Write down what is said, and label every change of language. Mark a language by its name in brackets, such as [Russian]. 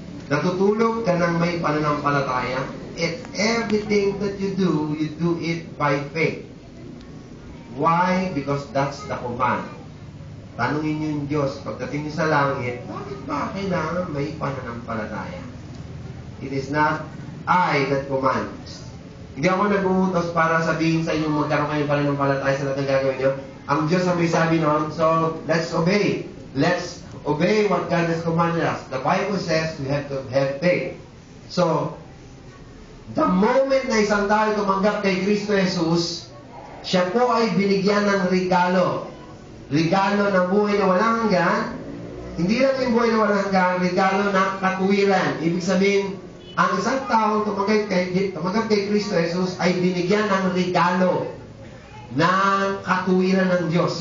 [Filipino] Natutulog ka ng may pananampalataya, [English] and everything that you do it by faith. Why? Because that's the command. [Filipino] Tanungin niyo yung Diyos, pagdating niyo sa langit, bakit ba kailangan may pananampalataya? [English] It is not I that commands. [Filipino] Hindi ako nag-uutos para sabihin sa inyo magkaroon kayo pananampalataya sa lahat ng gagawin niyo. Ang Diyos ang may sabi noon, [English] so let's obey. Let's obey what God has commanded us. The Bible says we have to have faith. [Filipino] So, the moment na isang tao tumanggap kay Kristo Jesus, siya po ay binigyan ng regalo. Regalo ng buhay na walang hanggan. Hindi lang yung buhay na walang hanggan, regalo ng katuwiran. Ibig sabihin, ang isang taong tumanggap kay Kristo Jesus ay binigyan ng regalo ng katuwiran ng Diyos.